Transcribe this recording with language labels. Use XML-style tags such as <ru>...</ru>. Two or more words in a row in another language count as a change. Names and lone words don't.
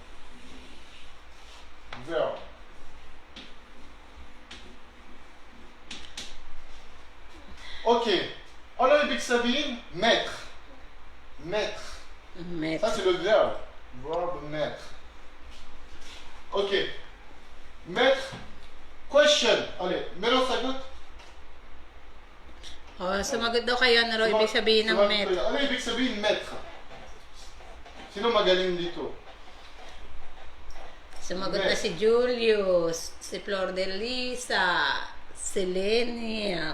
<fr>Verbe. Ok. Alors, Big Sabine, mettre. Mettre. Mettre. Ça, c'est le verbe. Verbe mettre. Ok. Mettre. Question. Allez,</fr> <tl>meron sagot. Oh, sumagot daw kayo, ano raw ibig sabihin ng mettre? Ano ibig sabihin mettre? Sino magaling dito? Sumagot na si Julius, si Flor de Lisa, si Lenia.</tl>